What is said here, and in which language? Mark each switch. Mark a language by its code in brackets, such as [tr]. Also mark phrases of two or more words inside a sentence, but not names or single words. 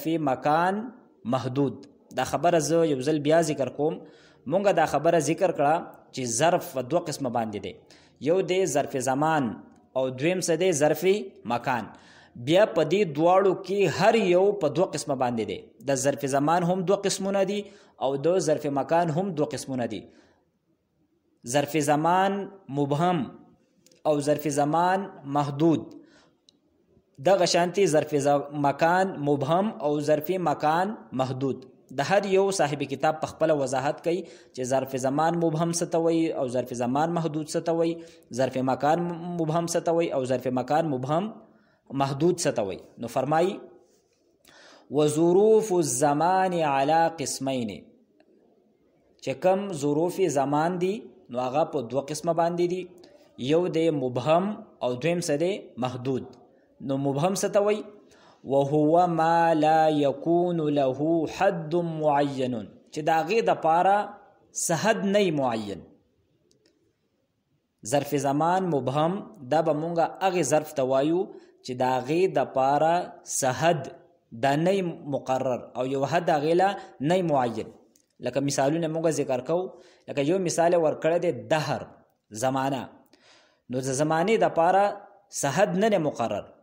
[ps] مکان محدود دا خبره زه یو ځل بیا ذکر کوم مونږه دا خبره ذکر کړه چې ظرف په دوه قسمه باندې دی یو دی ظرف زمان او دویم څه دی ظرف مکان بیا په دې دواړو کې هر یو په دوه قسمه باندې دی د ظرف زمان هم دوه قسمونه دي او د ظرف مکان هم دوه قسمونه دي ظرف زمان مبهم او ظرف زمان محدود دغه شانتي ظرف مکان مبهم او ظرف مکان محدود د هر یو صاحب کتاب په خپل وضاحت کوي چې ظرف زمان مبهم څه ته وایي او ظرف زمان محدود څه ته وایي ظرف مکان مبهم څه ته وایي او ظرف مکان مبهم محدود څه ته وایي نو فرمایي [ar] وظروف الزمان على قسمين [ps] چې کوم ظروف زمان دي نو هغه په دوه قسمه باندې دي یو دی مبهم او دویم څه دی محدود نو مبهم څه ته وایي [ar] وهو ما لا يكون له حد معين [ps] چې دا غي د پاره حد نه معین ظرف زمان مبهم دا به مونږه هغه ظرف ته وایو چې دا غي د پاره حد دا نه مقرر او یو حد غیلا نه معین لکه مثالونه مونږه ذکر کو لکه یو مثال ورکړه د دهر زمانہ نو د زمانه د پاره حد نه مقرر